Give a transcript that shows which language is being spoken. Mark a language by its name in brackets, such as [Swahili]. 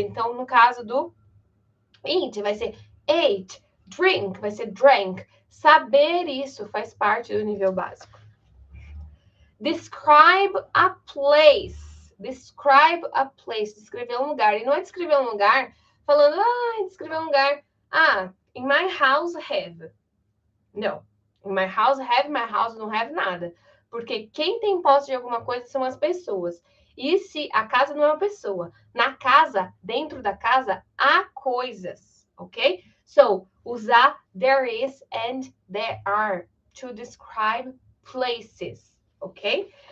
[Portuguese] Então, no caso do eat, vai ser ate, drink, vai ser drank. Saber isso faz parte do nível básico. [English] Describe a place. Describe a place. [Portuguese] Descrever um lugar. E não é descrever um lugar falando, descrever um lugar. [English] In my house have. Não. In my house don't have nada. [Portuguese] Porque quem tem posse de alguma coisa são as pessoas. E se a casa não é uma pessoa, na casa, dentro da casa, há coisas, ok? [English] So, usar there is and there are to describe places, ok?